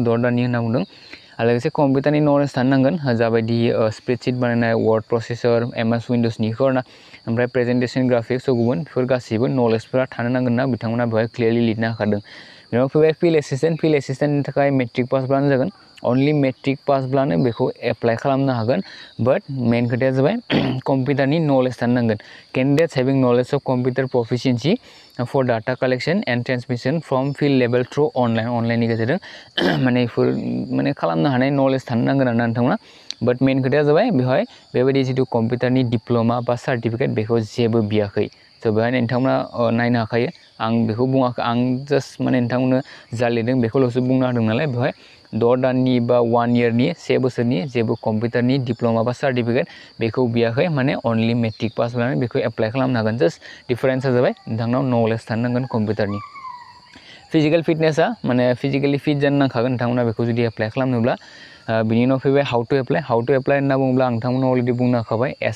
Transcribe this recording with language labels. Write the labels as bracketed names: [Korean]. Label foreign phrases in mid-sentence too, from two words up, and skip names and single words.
[Bodo] 6 दाननि होनना बुंदों आरो लोगोसे कम्पिउटारनि नलेज थानो नांगोन जाबायदि स्प्रेडशीट बानायनाय [English] word processor [Bodo] MS विंडोजनि ना ओमफ्राय प्रेजेन्टेसन ग्राफिक्स गुबुन बेफोर गासैबो नलेजफोरा थानो नांगोन ना बिथांमोना बेवहाय क्लियारलि लिरनो हाखादों बेनाव फैबाय फिल्ड एसिस्टेन्टनि थाखाय मेट्रिक पासब्लानो जागोन अनलि मेट्रिक पासब्लानो बेखौ एप्लाइ खालामनो हागोन [English] but main [Bodo] खोथाया जाबाय कम्पिउटारनि नलेज थानो नांगोन [English] candidates having knowledge of computer proficiency for data collection and transmission from field level through online [Bodo] गेजेरजों माने खालामनो हानाय नलेज थानो नांगोन आरोना नोंथांमोना [English] but main [Bodo] खोथाया जाबाय बेवहाय बेबायदि जितु कम्पिउटारनि डिप्लोमा बा सार्टिफिकेट बेखौ जेबो बियाखै स' बेवहाय नोंथांमोना नायनो हाखायो आं बेखौ बुङाखै आं जास्ट माने नोंथांमोननो जा लिरदों बेखौल'सो बुंनो हादों नालाय बेवहाय 6 दाननि बा 1 इयारनि 1 बोसोरनि जेबो कम्पिउटारनि डिप्लोमा बा सार्टिफिकेट बेखौ बियाखै माने [English] only matric pass [Bodo] जानानै बेखौ एप्लाइ खालामनो हागोन जास्ट डिफारेन्सा जाबाय नोंथांनाव नलेज थानो नांगोन कम्पिउटारनि फिजिकल फिटनेसा माने [English] physically fit [Bodo] जानो नांखागोन नोंथांमोना बेखौ जुदि एप्लाइ खालामनोब्ला बिनि उनाव फैबाय [English] how to apply [Bodo] होनना बुङोब्ला नोंथांमोना अलरेडि बुंनो हाखाबाय